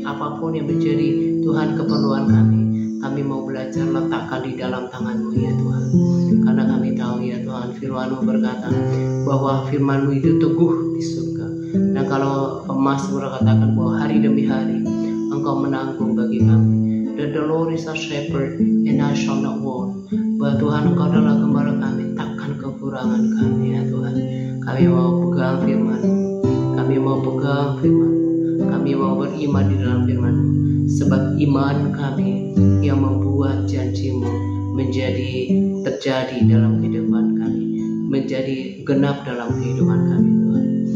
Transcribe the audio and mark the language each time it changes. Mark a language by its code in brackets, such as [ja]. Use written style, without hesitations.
[id] Apapun yang menjadi Tuhan keperluan kami mau belajar letakkan di dalam tangan-Mu ya Tuhan. Karena kami tahu ya Tuhan, firman-Mu berkata bahwa firman-Mu itu teguh di surga. Dan kalau Mazmur katakan bahwa hari demi hari Engkau menanggung bagi kami. [en] The Lord is our shepherd and I shall not want. [id] Bahwa Tuhan Engkau adalah gembala kami, takkan kekurangan kami ya Tuhan. Kami mau pegang firman-Mu, kami mau pegang firman-Mu, kami mau beriman di dalam firman-Mu. Sebab iman kami yang membuat janji-Mu menjadi terjadi dalam kehidupan kami, menjadi genap dalam kehidupan kami Tuhan.